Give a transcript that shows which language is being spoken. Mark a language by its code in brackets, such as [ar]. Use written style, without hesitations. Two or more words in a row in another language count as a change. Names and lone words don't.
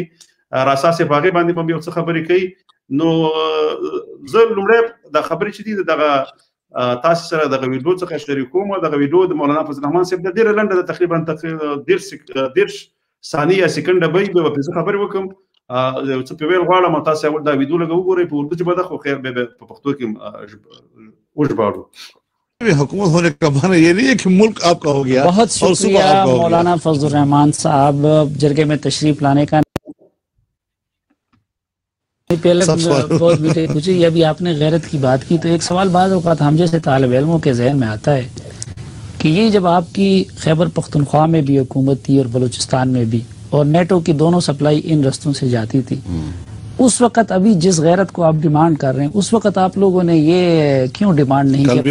[ps] راسا صاحب هغې باندې به یو څه خبرې کوي. نو زه لومړی دا خبرې چې دي دغه تاسو سره دغه ویډیو څخه شریکوم. دغه ویډیو د مولانا فضل الرحمن صاحب د ډېره لنډه ده، تقریبا 10 ثانیې یا سکنډه به وي. به پرې خبرې وکړم، یو څه پرې ویل غواړم او تاسو اول دا ویډیو لږ وګورئ په اردو ژبه ده، خو خیر به په پښتو کې وژباړو. [ur] حکومت ہونے کا معنی یہ نہیں ہے کہ ملک آپ کا ہو گیا. بہت شکریہ مولانا فضل رحمان صاحب جرگے میں تشریف لانے کا. پہلے بہت میٹھے پوچھے، یہ ابھی آپ نے غیرت کی بات کی تو ایک سوال بعض اوقات ہم جیسے طالب علموں کے ذہن میں آتا ہے کہ یہ جب آپ کی خیبر پختونخوا میں بھی حکومت تھی اور بلوچستان میں بھی، اور نیٹو کی دونوں سپلائی ان رستوں سے جاتی تھی، اس وقت ابھی جس غیرت کو آپ ڈیمانڈ کر رہے ہیں اس وقت آپ لوگوں نے یہ کیوں ڈیمانڈ نہیں کیا?